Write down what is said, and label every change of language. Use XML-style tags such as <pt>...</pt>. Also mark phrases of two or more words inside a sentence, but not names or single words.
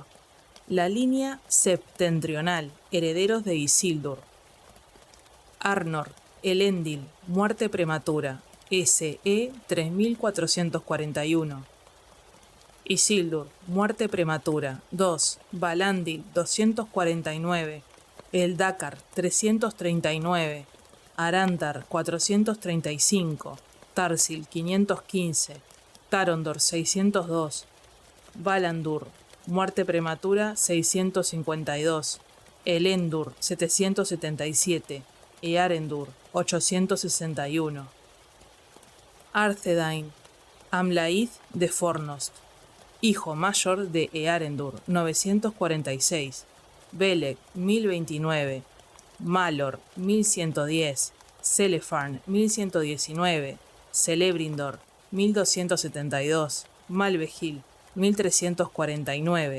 <es>La línea septentrional, herederos de Isildur. Arnor, Elendil, muerte prematura, SE 3441. Isildur, muerte prematura, 2. Valandil, 249. Eldakar, 339. Arantar, 435. Tarsil, 515. Tarondor, 602. Valandur, muerte prematura, 652. Elendur, 777. Earendur, 861. Arthedain, Amlaíth de Fornost, hijo mayor de Earendur, 946. Beleg, 1029. Malor, 1110. Celefarn, 1119. Celebrindor, 1272. Malvehil, 1349.</es>